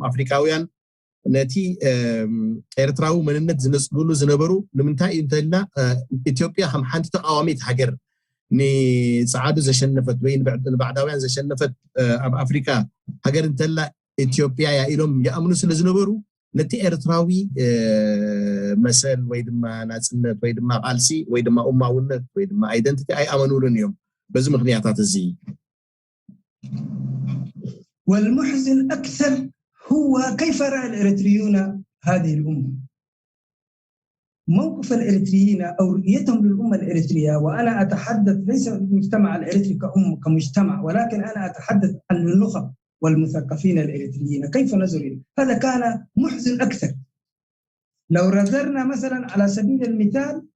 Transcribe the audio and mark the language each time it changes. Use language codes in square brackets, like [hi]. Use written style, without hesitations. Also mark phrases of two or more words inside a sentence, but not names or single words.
[ti] ኣፍሪካውያን ነቲ ኤርትራዊ መንነት ዝነፅግሉ ዝነበሩ ንምንታይ እንተልና ኢትዮጵያ ከም ሓንቲ ተቃዋሚት ሃገር ንፀዓዱ ዘሸነፈት ወይ ንባዕዳውያን ዘሸነፈት ኣብ ኣፍሪካ ሃገር እንተላ ኢትዮጵያ ያ ኢሎም ይኣምኑ ስለ ዝነበሩ ነቲ ኤርትራዊ መሰል ወይ ድማ ናጽነት ወይ ድማ ቃልሲ ወይ ድማ ኡማውነት ወይ ድማ አይደንቲቲ ኣይኣመኑሉን እዮም በዚ ምክንያታት እዚ [ar] والمحزن أكثر هو كيف رأى الإريتريون هذه الأمة موقف الإريتريين أو رؤيتهم للأمة الإريترية وأنا أتحدث ليس المجتمع الإريتري كمجتمع ولكن أنا أتحدث عن النخب والمثقفين الإريتريين كيف نظروا هذا كان محزن أكثر لو نظرنا مثلا على سبيل المثال